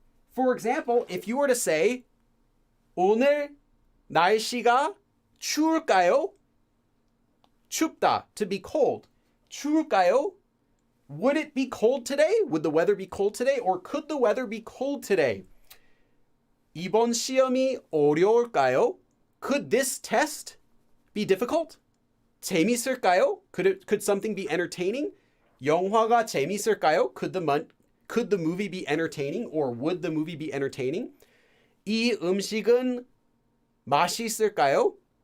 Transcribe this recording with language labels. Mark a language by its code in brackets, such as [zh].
[en] For example, if you were to say [ko] 오늘 날씨가 추울까요? [en] 춥다, to be cold. [ko] 추울까요? [en] Would it be cold today? Would the weather be cold today? Or could the weather be cold today? [ko] 이번 시험이 어려울까요? [en] Could this test be difficult? [ko] 재밌을까요? [en] Could something be entertaining? [ko] 영화가 재밌을까요? [en] Could the movie be entertaining? Or would the movie be entertaining? [ko] 이 음식은 맛있을까요?